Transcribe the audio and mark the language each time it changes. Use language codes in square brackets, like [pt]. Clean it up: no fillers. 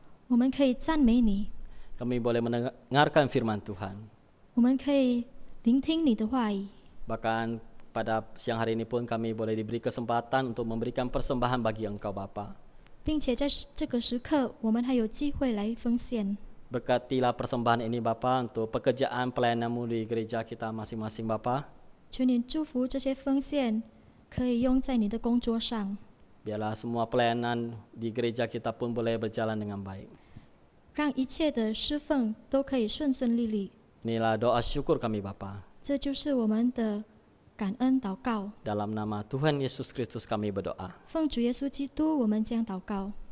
[zh] 我们可以赞美你， [id] kami boleh mendengarkan firman Tuhan. [zh] 我们可以聆听你的话语。 [id] Bahkan pada siang hari ini pun kami boleh diberi kesempatan untuk memberikan persembahan bagi Engkau Bapa. [zh] 并且在这个时刻，我们还有机会来奉献。 [id] Berkatilah persembahan ini Bapa untuk pekerjaan pelayanan-Mu di gereja kita masing-masing Bapa. [zh] 求你祝福这些奉献可以用在你的工作上， [id] Biarlah semua pelayanan di gereja kita pun boleh berjalan dengan baik. [zh] 让一切的侍奉都可以顺顺利利。 [id] Inilah doa syukur kami Bapa. [zh] 这就是我们的感恩祷告。 [id] Dalam nama Tuhan Yesus Kristus kami berdoa. [zh] 奉主耶稣基督，我们将祷告。